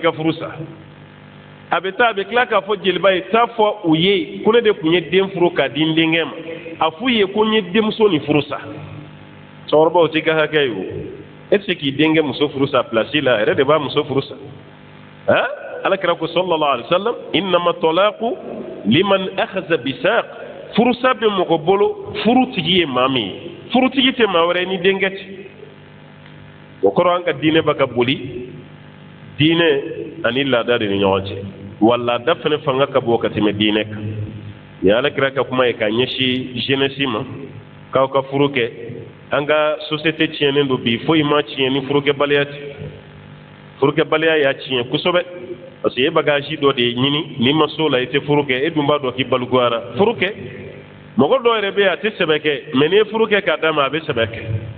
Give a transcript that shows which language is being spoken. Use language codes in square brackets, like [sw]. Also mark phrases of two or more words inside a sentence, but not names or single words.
[bm] ka furu sa a bɛ taa a bɛ tila k'a fɔ jeliba ye taa fɔ u ye ko ne de tun ye den furu k'a di n denkɛ ma a f'u ye ko n ye denmuso nin furu sa cɛkɔrɔbaw t'i ka hakɛ ye o e tɛ se k'i denkɛ muso furu sa place la a yɛrɛ de b'a muso furu sa han alakira ko [ar] صلى الله عليه وسلم إنما الطلاق لمن أخذ بالساق [bm] furusa bɛ mɔgɔ bolo furutigi ye maa min ye furutigi tɛ maa wɛrɛ ni denkɛ tɛ o kɔrɔ an ka diinɛ bɛ ka boli diinɛ ani laada de ni ɲɔgɔn cɛ wa laada fana fanga ka bon ka tɛmɛ diinɛ kan ni alakira ka kuma ye ka ɲɛsin jeunesse ma k'aw ka furu kɛ an ka société tiɲɛnen don bi foyi ma tiɲɛ ni furukɛbaliya tɛ furukɛbaliya y'a tiɲɛ kosɛbɛ [fr] parce que [bm] e bagage dɔ de ɲini n'i ma s'o la i tɛ furu kɛ e dun b'a dɔn k'i balikuyara furu kɛ mɔgɔ dɔw yɛrɛ bɛ yen a tɛ sɛbɛ kɛ mais n'i ye furu kɛ k'a d'a ma a bɛ sɛbɛ kɛ